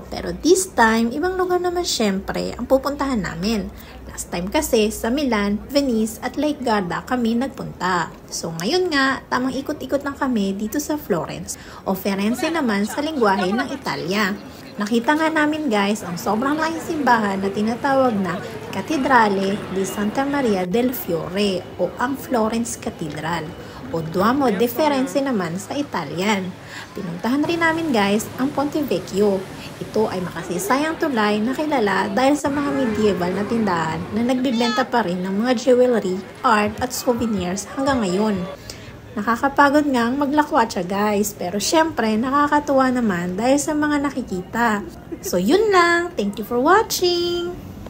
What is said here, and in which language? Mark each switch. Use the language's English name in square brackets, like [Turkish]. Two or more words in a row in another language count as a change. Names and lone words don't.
[Filipino] Pero [English] this time, [Filipino] ibang lugar naman syempre ang pupuntahan namin. [English] Last time [Filipino] kasi sa Milan, Venice at Lake Garda kami nagpunta. So ngayon nga, tamang ikot-ikot lang kami dito sa Florence. O Firenze naman sa lengguwahe ng Italia. Nakita nga namin guys ang sobrang laking simbahan na tinatawag na Cattedrale di Santa Maria del Fiore o ang Florence Cathedral o Duomo de Firenze naman sa Italian. Pinuntahan rin namin guys ang Ponte Vecchio. Ito ay makasisayang tulay na kilala dahil sa mga medieval na tindahan na nagbibenta pa rin ng mga jewelry, art at souvenirs hanggang ngayon. Nakakapagod nga ang maglakwatsa guys, pero syempre nakakatuwa naman dahil sa mga nakikita. So yun lang, [English] thank you for watching!